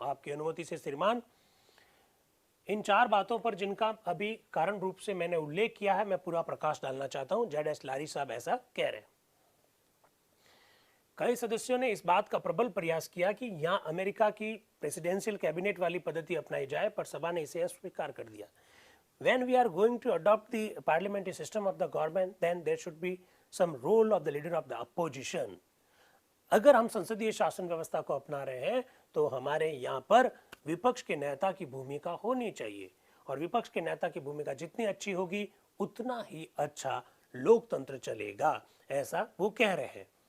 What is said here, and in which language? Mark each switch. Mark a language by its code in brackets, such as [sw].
[hi] आपकी अनुमति से श्रीमान, इन 4 बातों पर जिनका अभी कारण रूप से मैंने उल्लेख किया है, मैं पूरा प्रकाश डालना चाहता हूँ। ZH लारी साहब ऐसा कह रहे हैं। कई सदस्यों ने इस बात का प्रबल प्रयास किया कि यहाँ अमेरिका की प्रेसिडेंशियल कैबिनेट वाली पद्धति अपनाई जाए, पर सभा ने इसे अस्वीकार कर दिया। [en] When we are going to adopt the parliamentary system of the government, then there should be some role of the leader of the opposition. [hi] अगर हम संसदीय शासन व्यवस्था को अपना रहे हैं तो हमारे यहाँ पर विपक्ष के नेता की भूमिका होनी चाहिए, और विपक्ष के नेता की भूमिका जितनी अच्छी होगी उतना ही अच्छा लोकतंत्र चलेगा, ऐसा वो कह रहे हैं।